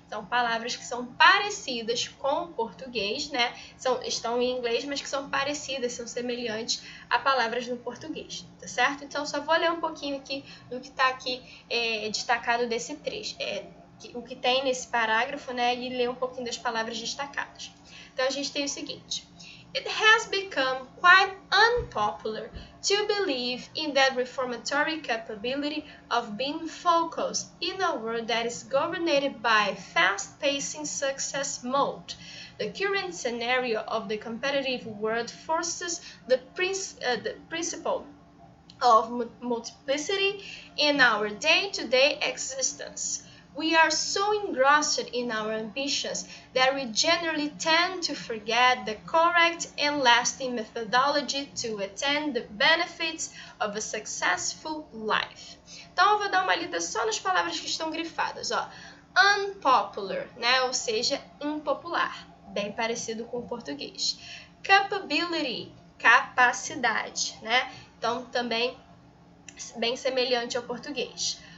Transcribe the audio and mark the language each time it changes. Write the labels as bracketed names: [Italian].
[Portuguese] São palavras que são parecidas com o português, né? Estão em inglês, mas que são parecidas, são semelhantes a palavras no português, tá certo? Então, só vou ler um pouquinho aqui do que está aqui destacado desse trecho, o que tem nesse parágrafo, né? E ler um pouquinho das palavras destacadas. Então, a gente tem o seguinte: [English] It has become quite unpopular to believe in that reformatory capability of being focused in a world that is governed by fast-pacing success mode. The current scenario of the competitive world forces the principle of multiplicity in our day-to-day existence. We are so engrossed in our ambitions that we generally tend to forget the correct and lasting methodology to attain the benefits of a successful life. [Portuguese] Então, eu vou dar uma lida só nas palavras que estão grifadas, ó. Unpopular, né? Ou seja, impopular, bem parecido com o português. Capability, capacidade, né? Então, também bem semelhante ao português.